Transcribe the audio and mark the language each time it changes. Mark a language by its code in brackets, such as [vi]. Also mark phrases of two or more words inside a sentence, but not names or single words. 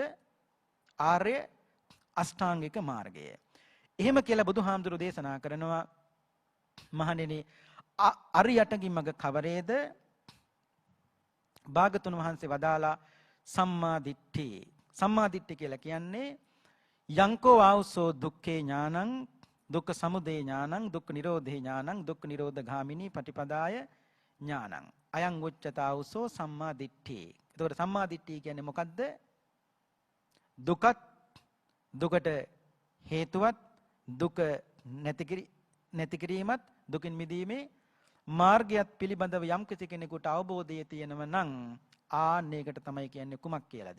[si] ආර්ය අෂ්ටාංගික මාර්ගය. එහෙම කියලා බුදුහාමුදුරු දේශනා කරනවා මහණෙනි [pi] අරියටගි මග [si] කවරේද? භාගතුන් වහන්සේ වදාලා [pi] සම්මා දිට්ඨි. සම්මා දිට්ඨි [si] කියලා කියන්නේ [pi] යංකෝ ආවසෝ දුක්ඛේ ඥානං දුක්ඛ සමුදය ඥානං දුක්ඛ නිරෝධේ ඥානං දුක්ඛ නිරෝධ ගාමිනී පටිපදාය ඥානං අයං උච්චතාවසෝ සම්මා දිට්ඨි. [si] එතකොට [pi] සම්මා දිට්ඨි [si] කියන්නේ මොකද්ද? දුකත් දුකට හේතුවත් දුක නැති කිරීමත් දුකින් මිදීමේ මාර්ගයත් පිළිබඳව යම් කෙනෙකුට අවබෝධය තියෙනව නම් ආන්නේකට තමයි කියන්නේ කුමක් කියලාද?